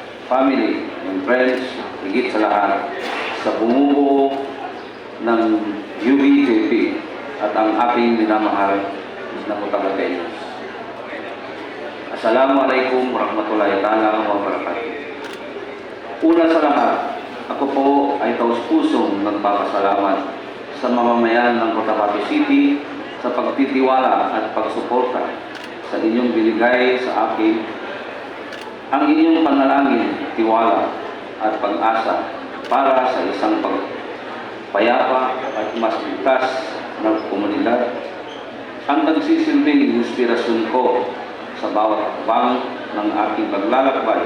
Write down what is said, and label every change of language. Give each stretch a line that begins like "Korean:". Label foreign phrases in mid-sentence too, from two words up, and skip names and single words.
English: family and friends,
Filipino: higit sa lahat, sa bumubuo ng UBJP at ang aking minamahal na Cotabateños.
Arabic: السلام عليكم ورحمة الله تعالى وبركاته.
Filipino: Una sa lahat, ako po ay taus-pusong nagpapasalamat sa mamamayan ng Cotabato City sa pagtitiwala at pagsuporta sa inyong binigay sa akin. Ang inyong panalangin, tiwala at pag-asa para sa isang payapa at mas ligtas na komunidad ang nagsisilbing inspirasyon ko sa bawat hakbang ng aking paglalakbay.